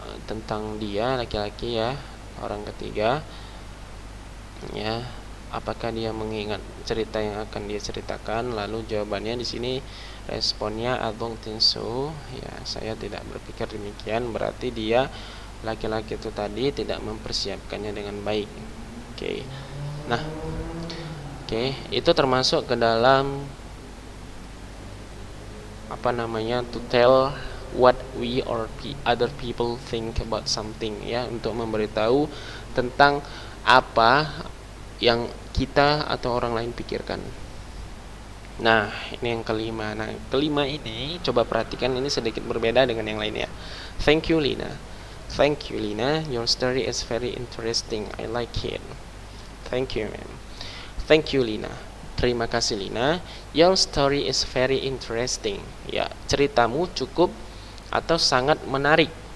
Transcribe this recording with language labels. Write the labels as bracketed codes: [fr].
[id] tentang dia, laki-laki ya, orang ketiga ya. Apakah dia mengingat cerita yang akan dia ceritakan? Lalu jawabannya di sini responnya [en] I don't think so. [id] Ya, saya tidak berpikir demikian. Berarti dia laki-laki itu tadi tidak mempersiapkannya dengan baik. Oke. Nah, itu termasuk ke dalam [en] to tell what we or other people think about something [id] ya, untuk memberitahu tentang apa yang kita atau orang lain pikirkan. Nah, ini yang kelima. Nah, kelima ini coba perhatikan, ini sedikit berbeda dengan yang lainnya. [en] Thank you, Lina. Thank you, Lina. Your story is very interesting. I like it. Thank you, ma'am. Thank you, Lina. [id] Terima kasih, Lina. [en] Your story is very interesting. [id] Ya, ceritamu cukup atau sangat menarik.